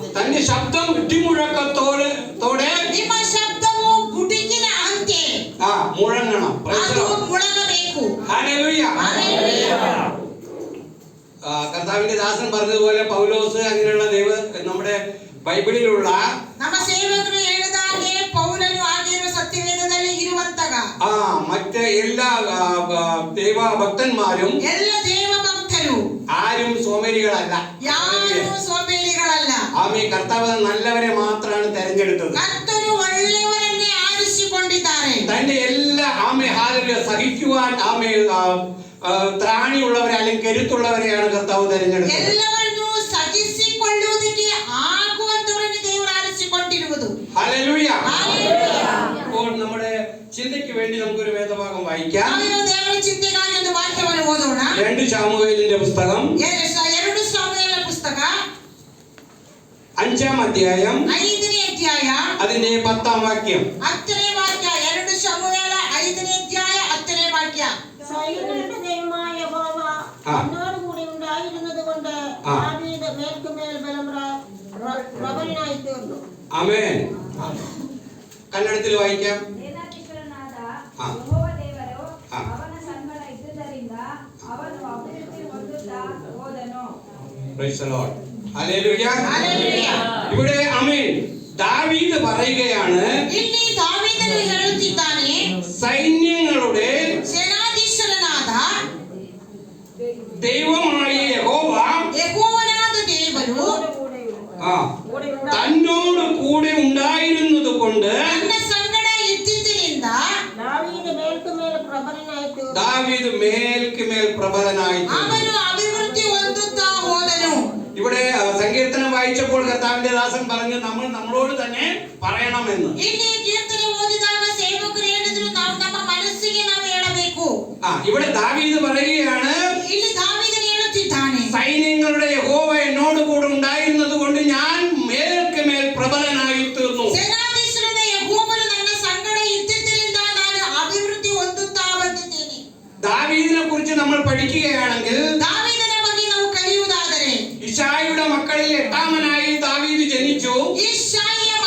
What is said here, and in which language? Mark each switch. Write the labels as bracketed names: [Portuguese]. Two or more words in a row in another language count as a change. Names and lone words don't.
[Malayalam] തന്റെ ശബ്ദം ഇടിമുഴക്കത്തോടെ [Kannada] ನಿಮ್ಮ ಶಬ್ದವು ಗುಡುಗಿನ ಅಂತೆ [Malayalam] മുഴങ്ങണം. [Kannada] ಅದು ಮುಳಗಬೇಕು. [Malayalam] ഹല്ലേലൂയ. കർത്താവിന്റെ ദാസൻ പറഞ്ഞതുപോലെ പൗലോസ് അങ്ങനെയുള്ള നമ്മുടെ ബൈബിളിലുള്ള [Kannada] ನಮ್ಮ ಸೇವಕರು ಹೇಳಿದಾಗೆ ಪೌಲನು ಆಗಿರುವ ಸತ್ಯವೇದದಲ್ಲಿ ಇರುವಂತಗ [Malayalam] മറ്റ് എല്ലാ ദൈവഭക്തന്മാരും [Kannada] ಎಲ್ಲ ದೇವಭಕ್ತರು [Malayalam] ആരും സോമേരികളല്ല, [Kannada] ಯಾರು ಸೋಮೇರಿಗಳಲ್ಲ. [Malayalam] ആമേ കർത്താവ് നല്ലവരെ മാത്രമാണ് തെരഞ്ഞെടുത്തത്. [Kannada] ಕರ್ತನು ಒಳ್ಳೆಯವರನ್ನೇ ಆರಿಸಿಕೊಂಡಿದ್ದಾರೆ. [Malayalam] തന്റെ എല്ലാ സഹിക്കുവാൻ ത്രാണിയുള്ളവരെ അല്ലെങ്കിൽ കരുത്തുള്ളവരെയാണ് കർത്താവ് തെരഞ്ഞെടുത്തത്. [Kannada] ಎಲ್ಲವನ್ನೂ ಸಹಿಸಿಕೊಳ್ಳುವುದಕ್ಕೆ ಆಗುವಂತವರನ್ನು ದೇವರು ಆರಿಸಿಕೊಂಡಿರುವುದು. [Malayalam] ഹല്ലേലൂയ. അപ്പോൾ നമ്മുടെ ചിന്തയ്ക്ക് വേണ്ടി നമുക്കൊരു വേദഭാഗം വായിക്കാം. [Kannada] ದೇವರ ಚಿಂತೆಗಾಗಿ ಒಂದು ವಾಕ್ಯವನ್ನು ಓದೋಣ. [Malayalam] 2 ശമൂവേലിന്റെ പുസ്തകം [Kannada] 2 ശമൂവേಲ ಪುಸ್ತಕ [Malayalam] 5-ാം അധ്യായം [Kannada] 5ನೇ ಅಧ್ಯಾಯ [Malayalam] അതിന്റെ 10ാം വാക്യം. [Kannada] 10ನೇ ವಾಕ್ಯ. 2 ശമൂവേല 5ನೇ ಅಧ್ಯಾಯ 10ನೇ ವಾಕ್ಯ. [Malayalam] സൈന്യങ്ങളുടെ ദൈവമായ യഹോവ എന്നോട് കൂടി ഉണ്ടായിരുന്നതുകൊണ്ട് ദാവീദ് മേൽക്കുമേൽ പ്രബലനായി തീർന്നു. ആമേൻ. കന്നഡത്തിൽ വായിക്കാം. ഇവിടെ ആമേൻ ദാവീദ് പറയുകയാണ്, [Kannada] ಇಲ್ಲಿ ದಾವೀದನು ಹೇಳುತ್ತಿದ್ದಾನೆ, [Malayalam] സൈന്യങ്ങളുടെ [Kannada] ಸೇನಾಧೀಶ್ವರನಾದ [Malayalam] ദൈവമായ [Kannada] ಯೆಹೋವನಾದ ದೇವರು [Malayalam] തന്നോട് കൂടെ ഉണ്ടായിരുന്നത് കൊണ്ട് [Kannada] ನನ್ನ ಸಂಗಡ ಇದ್ದಿದ್ದರಿಂದ [Malayalam] ദാവീദ് മേൽക്കുമേൽ പ്രബലനായി [Kannada] ಅವನು ಅಭಿವೃದ್ಧಿ ಹೊಂದುತ್ತಾ ಹೋದನು. [Malayalam] ഇവിടെ സങ്കീർത്തനം വായിച്ചപ്പോൾ കർത്താവിന്റെ ദാസൻ പറഞ്ഞു നമ്മളോട് തന്നെ പറയണമെന്ന്. [Kannada] ಇಲ್ಲಿ ಕೀರ್ತನೆ ಓದಿದಾಗ ಸೇವಕರು ಹೇಳಿದ್ರು, ನಾವು ನಮ್ಮ ಮನಸ್ಸಿಗೆ ನಾವು ಹೇಳಬೇಕು. [Malayalam] ഇവിടെ ദാവീദ് പറയുകയാണ്, [Kannada] ಇಲ್ಲಿ ದಾವೀದನು ಹೇಳುತ್ತಿದ್ದಾನೆ, [Malayalam] സൈന്യങ്ങളുടെ യഹോവ എന്നോട് കൂടെ ഉണ്ടായിരുന്നത് കൊണ്ട് ഞാൻ മേൽക്കുമേൽ പ്രബലനായി തീർന്നു. [Kannada] ಸೇನಾಧೀಶ್ವರನ ಯೆಹೋವನು ನನ್ನ ಸಂಗಡ ಇದ್ದಿದ್ದರಿಂದ ನಾನು ಅಭಿವೃದ್ಧಿ ಹೊಂದುತ್ತಾ ಬಂದಿದ್ದೇನೆ. [Malayalam] ദാവീദിനെ കുറിച്ച് നമ്മൾ പഠിക്കുകയാണെങ്കിൽ [Kannada] ದಾವೀದನ ಬಗ್ಗೆ ನಾವು ಕಲಿಯುವುದಾದರೆ [Malayalam] ഇശായിയുടെ മക്കളിൽ 8ാമനായി ദാവീദ് ജനിച്ചു. ಇಶ್ಶಾಯ